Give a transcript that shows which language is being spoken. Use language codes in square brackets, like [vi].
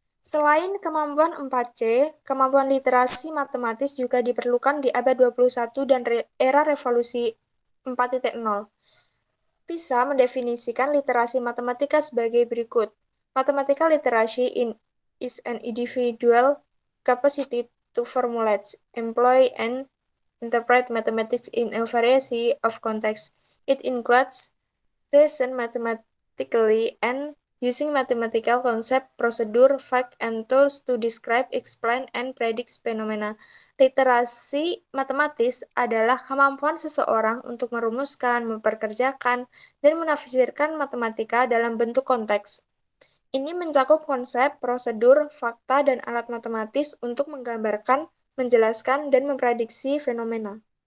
[id] Selain kemampuan 4C, kemampuan literasi matematis juga diperlukan di abad 21 dan era revolusi 4.0. Bisa mendefinisikan literasi matematika sebagai berikut. [en] Mathematical literacy is an individual capacity to formulate, employ, and interpret mathematics in a variety of contexts. It includes reason mathematically and using mathematical concept, procedure, fact, and tools to describe, explain, and predict phenomena. [id] Literasi matematis adalah kemampuan seseorang untuk merumuskan, memperkerjakan, dan menafsirkan matematika dalam bentuk konteks. Ini mencakup konsep, prosedur, fakta, dan alat matematis untuk menggambarkan, menjelaskan, dan memprediksi fenomena.